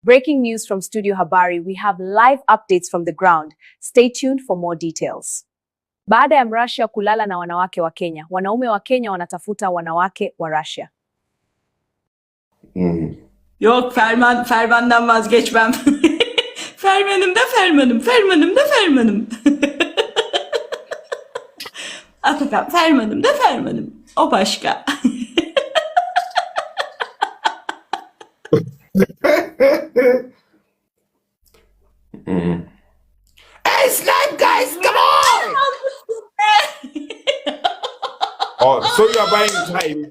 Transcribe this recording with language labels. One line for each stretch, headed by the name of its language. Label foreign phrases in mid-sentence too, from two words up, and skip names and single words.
English: Breaking news from Studio Habari, we have live updates from the ground. Stay tuned for more details.
Swahili: Baada ya Mrussia kulala na wanawake wa Kenya, wanaume wa Kenya wanatafuta wanawake wa Russia.
Turkish: Yok Ferman'dan vazgeçmem. Fermanım da Fermanım. Atakan Fermanım da Fermanım. O başka.
English: Hey, Slime guys, come on! Oh, so you are buying time.